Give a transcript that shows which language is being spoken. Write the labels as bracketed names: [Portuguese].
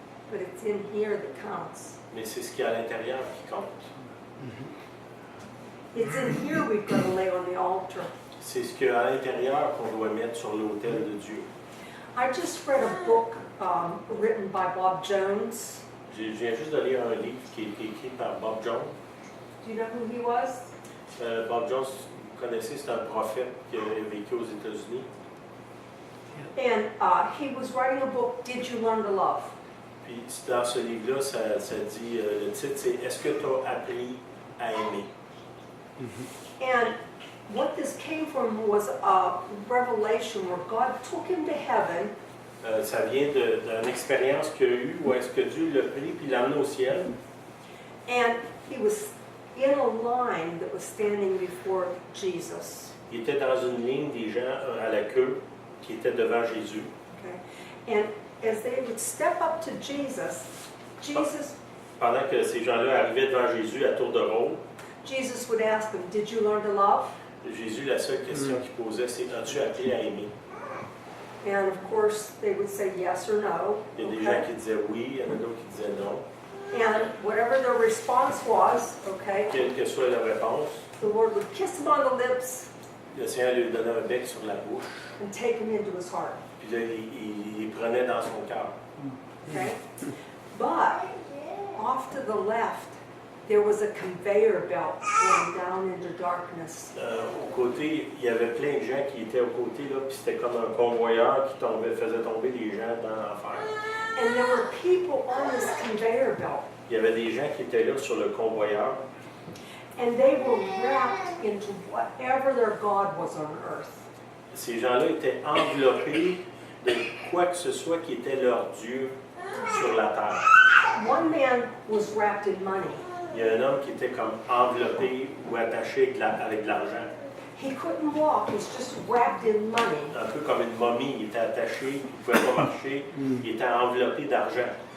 [English] but it's in here that counts. [French] mais c'est ce qu'il y a à l'intérieur qui compte. [English] It's in here we've got to lay on the altar. [French] C'est ce qu'à l'intérieur qu'on doit mettre sur l'autel de Dieu. [English] I just read a book written by Bob Jones. [French] Je viens juste de lire un livre qui a été écrit par Bob Jones. [English] Do you know who he was? [French] Bob Jones, vous connaissez, c'est un prophète qui a vécu aux États-Unis. [English] And he was writing a book, Did You Learn to Love? [French] Puis dans ce livre-là, ça dit, le titre c'est Est-ce que tu as appris à aimer? [English] And what this came from was a revelation where God took him to heaven. [French] Ça vient d'une expérience qu'il a eue où est-ce que Dieu l'a pris puis l'a amené au ciel. [English] And he was in a line that was standing before Jesus. [French] Il était dans une ligne des gens à la queue qui étaient devant Jésus. [English] Okay? And as they would step up to Jesus, [French] Pendant que ces gens-là arrivaient devant Jésus à tour de rôle, [English] Jesus would ask them, Did you learn to love? [French] Jésus, la seule question qu'il posait, c'est As-tu appris à aimer? [English] And of course, they would say yes or no. [French] Il y a des gens qui disaient oui, il y en a d'autres qui disaient non. [English] And whatever their response was, okay, [French] Quelle que soit la réponse, [English] the Lord would kiss them on the lips [French] le Seigneur lui donnait un bec sur la bouche, [English] and take them into his heart. [French] puis là, il les prenait dans son cœur. [English] Okay? But off to the left, there was a conveyor belt going down into darkness. [French] Au côté, il y avait plein de gens qui étaient au côté, là, puis c'était comme un convoyeur qui faisait tomber les gens dans l'enfer. [English] And there were people on this conveyor belt. [French] Il y avait des gens qui étaient là sur le convoyeur, [English] And they were wrapped into whatever their God was on earth. [French] Ces gens-là étaient enveloppés de quoi que ce soit qui était leur Dieu sur la terre. [English] One man was wrapped in money. [French] Il y a un homme qui était comme enveloppé ou attaché avec de l'argent. [English] He couldn't walk, he was just wrapped in money. [French] Un peu comme une momie, il était attaché, il ne pouvait pas marcher, il était enveloppé d'argent.